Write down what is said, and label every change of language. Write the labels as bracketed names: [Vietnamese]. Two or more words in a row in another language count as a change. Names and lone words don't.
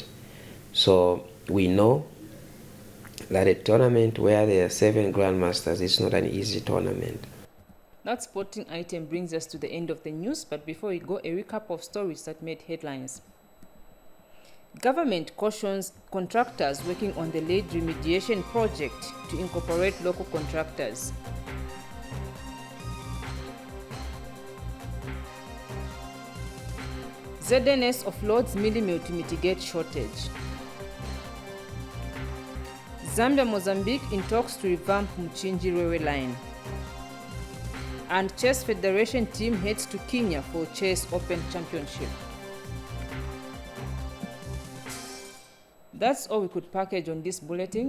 [English] So we know that a tournament where there are 7 grandmasters is not an easy tournament. That sporting item brings us to the end of the news, but before we go, a recap of stories that made headlines. Government cautions contractors working on the lead remediation project to incorporate local contractors. ZNS offloads millimill to mitigate shortage. Zambia-Mozambique in talks to revamp Mchinji railway line. And Chess Federation team heads to Kenya for Chess Open Championship. That's all we could package on this bulletin.